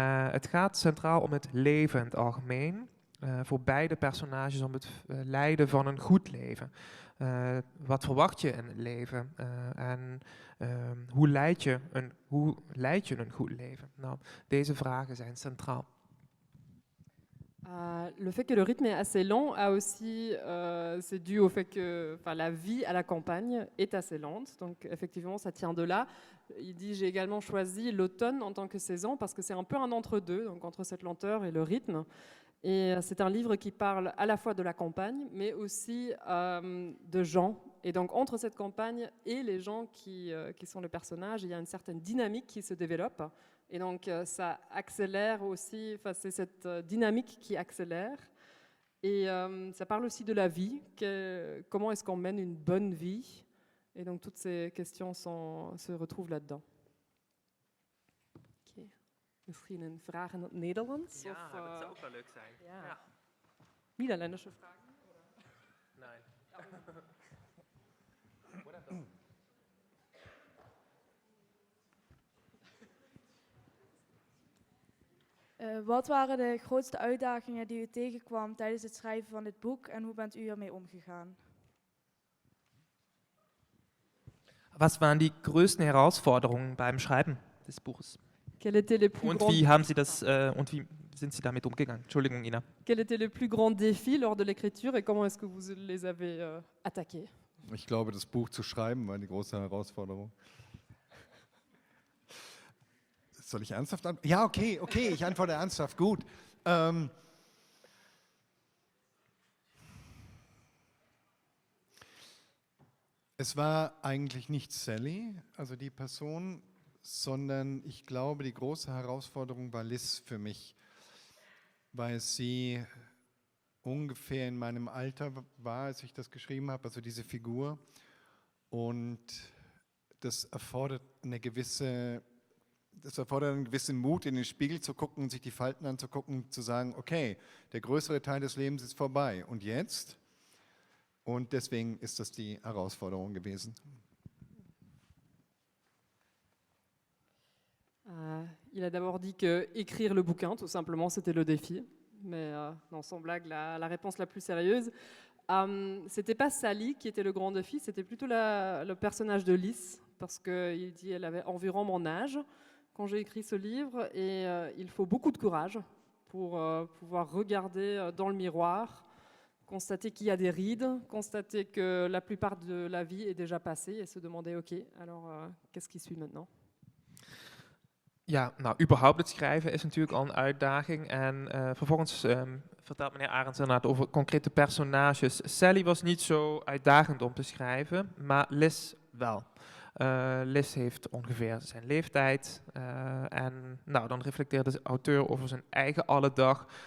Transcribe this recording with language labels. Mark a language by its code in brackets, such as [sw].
[nl] Het gaat centraal om het leven in het algemeen. Voor beide personages om het leiden van een goed leven. Wat verwacht je in het leven? En hoe leid je een goed leven? Nou, deze vragen zijn centraal. [fr] Le fait que le rythme est assez lent a aussi, c'est dû au fait que la vie à la campagne est assez lente. Donc effectivement, ça tient de là. Il dit, j'ai également choisi l'automne en tant que saison parce que c'est un peu un entre-deux, donc entre cette lenteur et le rythme. Et c'est un livre qui parle à la fois de la campagne, mais aussi de gens. Et donc entre cette campagne et les gens qui sont les personnages, il y a une certaine dynamique qui se développe. Et donc ça accélère aussi, c'est cette dynamique qui accélère. Et ça parle aussi de la vie, comment est-ce qu'on mène une bonne vie. Et donc toutes ces questions se retrouvent là-dedans. Okay. [nl] Misschien een vraag in het Nederlands? Ja, of, dat zou ook wel leuk zijn. Ja. Niederländische vragen? Nee. Wat waren de grootste uitdagingen die u tegenkwam tijdens het schrijven van dit boek en hoe bent u ermee omgegaan? [de] Was waren die größten Herausforderungen beim Schreiben des Buches? [fr] Quels étaient les plus [de] Und [fr] grands [de] wie haben Sie das und wie sind Sie damit umgegangen? Entschuldigung, Ina. [fr] Quels étaient les plus grands défis lors de l'écriture et comment est-ce que vous les avez attaqués? [de] Ich glaube, das Buch zu schreiben war die große Herausforderung. Soll ich ernsthaft antworten? Ja, okay, ich antworte ernsthaft, gut. Es war eigentlich nicht Sally, also die Person, sondern ich glaube, die große Herausforderung war Liz für mich, weil sie ungefähr in meinem Alter war, als ich das geschrieben habe, also diese Figur. Und das erfordert einen gewissen Mut, in den Spiegel zu gucken und sich die Falten anzugucken, zu sagen, okay, der größere Teil des Lebens ist vorbei. Und jetzt? Und deswegen ist das die Herausforderung gewesen. [fr] Il a d'abord dit que écrire le bouquin, tout simplement, c'était le défi. Mais non, sans blague, la réponse la plus sérieuse. C'était pas Sally qui était le grand défi, c'était plutôt le personnage de Liz, parce qu'il dit qu'elle avait environ mon âge quand j'ai écrit ce livre, et il faut beaucoup de courage pour pouvoir regarder dans le miroir, constater qu'il y a des rides, constater que la plupart de la vie est déjà passée, et se demander, ok, alors qu'est-ce qui suit maintenant? [nl] Ja, nou, überhaupt het schrijven is natuurlijk al een uitdaging. En vervolgens vertelt meneer Arends inderdaad over concrete personages. Sally was niet zo uitdagend om te schrijven, maar Liz wel. Liz heeft ongeveer zijn leeftijd. En nou, dan reflecteert de auteur over zijn eigen alledag.